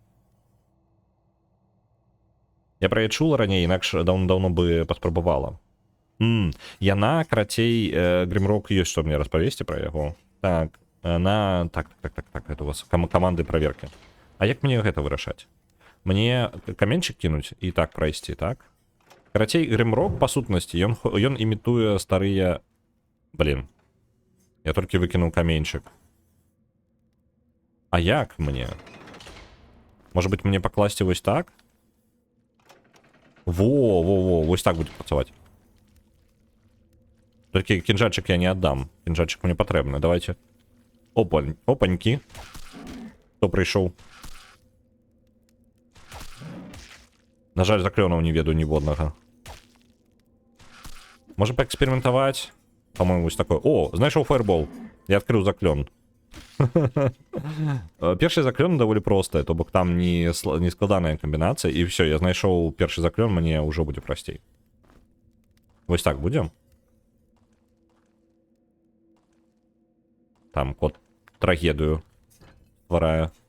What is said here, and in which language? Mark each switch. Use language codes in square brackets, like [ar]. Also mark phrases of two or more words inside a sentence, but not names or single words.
[be] Я пра яе чула раней, інакш даўно бы паспрабавала. Яна, карацей, Грымрок ёсць, што мне распавесці пра яго. [ru] Так, Так, это у вас [be] каманды праверкі. А як мне гэта вырашаць? [ru] Мне каменчик кинуть и так пройти, так? [be] Карацей, Грымрок, по сутнасці, ён імітуе старыя... Блин. Я толькі выкінуў каменчик. А як мне? [ru] Может быть, [be] мне пакласці вось так? Во, вось так будзе працаваць. Толькі кінжальчик я не аддам. Кінжальчик мне патрэбны. Давайте. Опанькі. Хто прыйшоў? На жаль, заклёнаў не ведаю ніводнага. Можем паэксперыментаваць. По-моему, вось такое. О, знайшоў фаербол. Я адкрыў заклён. Першы заклён даволі простая, то бок там не складаная камбінацыя, і все, я знайшоў першы заклён, мне ўжо будзе прасцей. Вось так будзем. Там код трагедыю стварае.